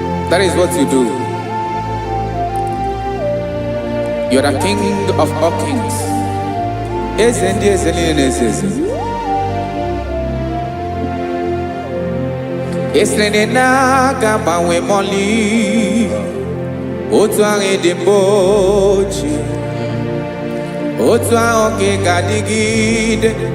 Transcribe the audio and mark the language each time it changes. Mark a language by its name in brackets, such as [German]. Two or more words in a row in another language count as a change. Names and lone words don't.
[English] That is what you do. You are the King of all kings. [Igbo] Eze ndị eze niile na-eze eze. Eze niile na-aga gbanwe mọlị. Otu ahụ ị dị mgbe ochie. Otu ahụ ka ị ga-adịgide.